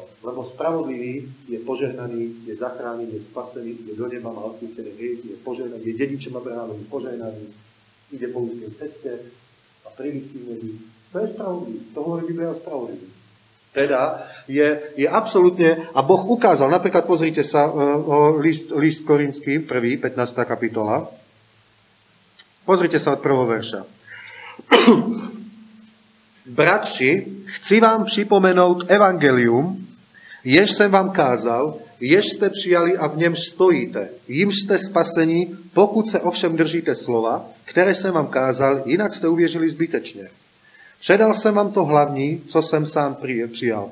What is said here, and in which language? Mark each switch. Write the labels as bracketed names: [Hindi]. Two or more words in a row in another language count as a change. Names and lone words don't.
[Slovak] Lebo spravodlivý je požehnaný, je zachránený, je spasený, ide do neba, má odpustené hriechy, je požehnaný, je dedičom Abrahámovi, požehnaný, ide po úzkej ceste a prívisí v nebi. To je spravodlivý. To hovorí Biblia o spravodlivý. Teda je absolútne, a Boh ukázal, napríklad pozrite sa list Korinským, 1. 15. kapitola. Pozrite sa od 1. verša. Bratši, [Czech] chci vám připomenúť evangelium, jež jsem vám kázal, jež jste přijali a v němž stojíte, jimž jste spasení, pokud se ovšem držíte slova, které jsem vám kázal, jinak jste uvěřili zbytečně. Předal jsem vám to hlavní, co jsem sám přijal.